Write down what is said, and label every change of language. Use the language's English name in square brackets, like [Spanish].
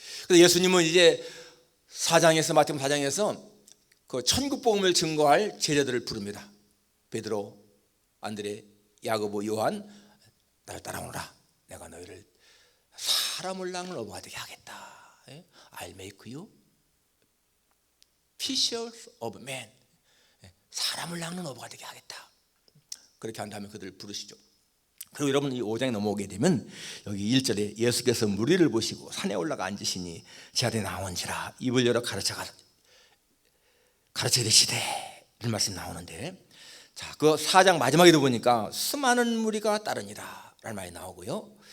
[Korean] 그래서 예수님은 이제 마태복음 4장에서 그 천국 복음을 증거할 제자들을 부릅니다. 베드로, 안드레, 야고보, 요한, 나를 따라오너라. 내가 너희를 사람을 낚는 어부가 되게 하겠다. [English] I'll make you fishers of men. [Korean] 사람을 낚는 어부가 되게 하겠다. 그렇게 한 다음에 그들을 부르시죠. 그리고 여러분, 이 5장에 넘어오게 되면 여기 1절에 예수께서 무리를 보시고 산에 올라가 앉으시니 제 아들이 나온지라 입을 열어 가르쳐 이르시되, 이런 말씀 나오는데, 자, 그 4장 마지막에도 보니까 수많은 무리가 따르니라 라는 말이 나오고요.